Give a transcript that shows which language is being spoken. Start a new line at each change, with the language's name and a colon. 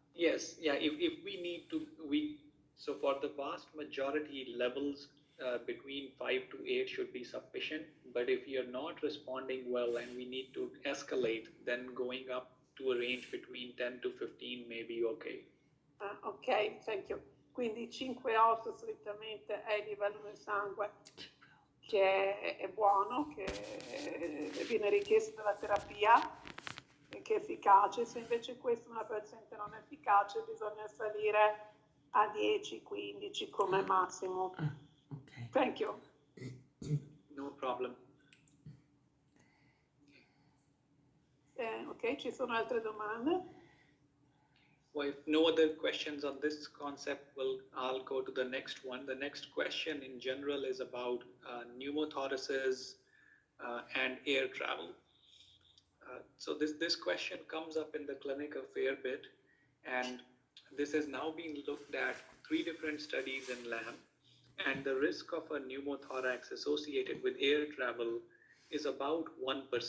English: Yes, yeah, if we need to, so for the vast majority, levels between 5 to 8 should be sufficient, but if you're not responding well and we need to escalate, then going up to a range between 10 to 15 may be okay. Ok, thank you.
Italian: Quindi 5-8 solitamente è il livello del sangue che è buono, che viene richiesto dalla terapia e che è efficace. Se invece questo è una paziente non efficace, bisogna salire a 10-15 come massimo.
English: Okay. Thank you. No problem.
Italian: Ok, ci sono altre domande?
English: Well, if no other questions on this concept, I'll go to the next one. The next question in general is about pneumothoraces and air travel. So this question comes up in the clinic a fair bit, and this has now been looked at 3 different studies in LAM, and the risk of a pneumothorax associated with air travel is about 1%.